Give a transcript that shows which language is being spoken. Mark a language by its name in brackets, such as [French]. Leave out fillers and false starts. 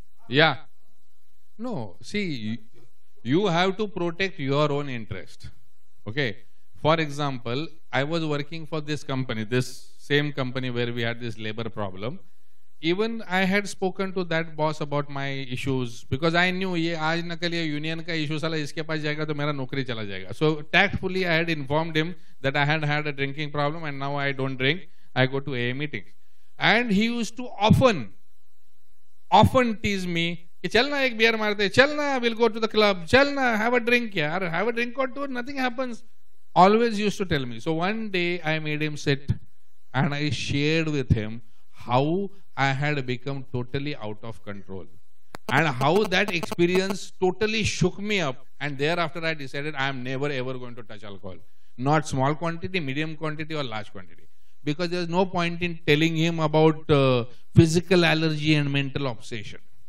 [English] या no, see you have to protect your own interest. Okay, for example, I was working for this company, this same company where we had this labor problem. Even I had spoken to that boss about my issues because I knew [Hindi] ये आज न कल ये union का issue साला इसके पास जाएगा तो मेरा नौकरी चला जाएगा. [English] So tactfully I had informed him that I had had a drinking problem and now I don't drink, I go to AA meetings. And he used to often tease me [Hindi] कि चलना एक बियर मारते, चलना [English] Will go to the club, चलना have a drink यार, have a drink और two, nothing happens. Always used to tell me. So one day I made him sit and I shared with him how I had become totally out of control and how that experience totally shook me up, and thereafter I decided I am never ever going to touch alcohol, not small quantity, medium quantity or large quantity, because there is no point in telling him about physical allergy and mental obsession.